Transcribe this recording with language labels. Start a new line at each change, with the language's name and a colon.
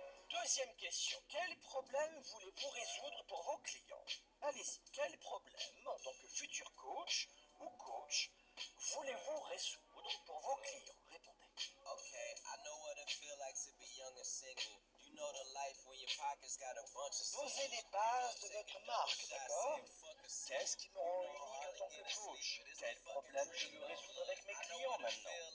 French: Deuxième question, quel problème voulez-vous résoudre pour vos clients? Allez-y, quel problème en tant que futur coach ou coach voulez-vous résoudre pour vos clients? Répondez.
English: Okay, I know what it feels like to be young and single. You know the life when your pockets got a bunch of.
French: Posez les bases de votre marque, d'accord? Qu'est-ce qui me rend unique en tant que coach? Quel problème je veux résoudre avec mes clients maintenant?